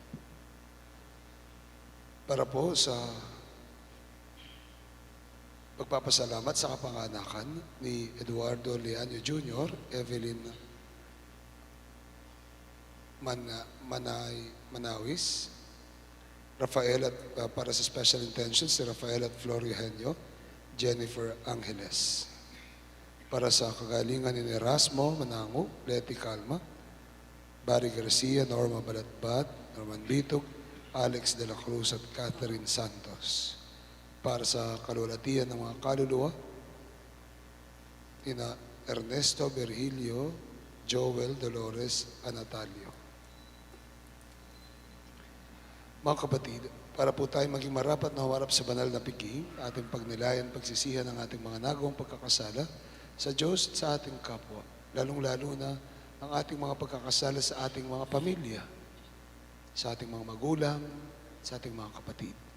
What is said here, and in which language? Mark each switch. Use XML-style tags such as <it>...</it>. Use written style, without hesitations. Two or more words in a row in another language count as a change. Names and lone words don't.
<tl>Para po sa pagpapasalamat sa kapanganakan ni Eduardo Leaño Jr., Evelyn Manawis, Rafael at para sa</tl> <en>special intentions</en> <tl>si Rafael at Florio Henyo, Jennifer Angeles. Para sa kagalingan ni Erasmo Manango, Leti Calma, Barry Garcia, Norma Balatbat, Norman Bitog, Alex de la Cruz at Catherine Santos. Para sa kalulatian ng mga kaluluwa, ina Ernesto Virgilio, Joel Dolores, Anatalio. Mga kapatid, para po tayo maging marapat na humarap sa banal na piging, ating pagnilayan, pagsisihan ng ating mga nagawang pagkakasala sa Diyos at sa ating kapwa, lalong-lalo na ang ating mga pagkakasala sa ating mga pamilya, sa ating mga magulang, sa ating mga kapatid.</tl>